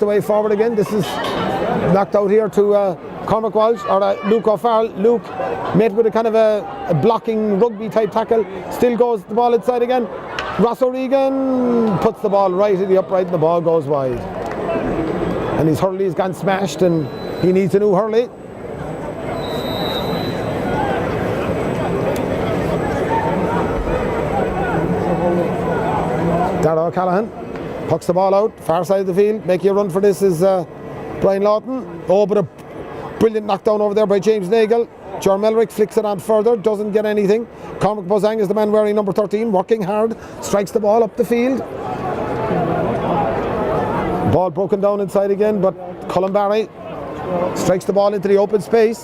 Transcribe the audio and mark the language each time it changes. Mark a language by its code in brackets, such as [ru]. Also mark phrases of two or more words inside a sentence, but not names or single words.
[en] Blocked away forward again. This is knocked out here to Cormac Walsh or Luke O'Farrell. Luke met with a kind of a blocking rugby type tackle. Still goes the ball inside again. Ross O'Regan puts the ball right in the upright and the ball goes wide. And his hurley has gone smashed and he needs a new hurley. Dara O'Callaghan pucks the ball out, far side of the field. Making a run for this is Brian Lawton. Oh, but a brilliant knockdown over there by James Nagle. John Melrick flicks it on further, doesn't get anything. Cormac Bozang is the man wearing number 13, working hard, strikes the ball up the field. Ball broken down inside again, but Colin Barry strikes the ball into the open space.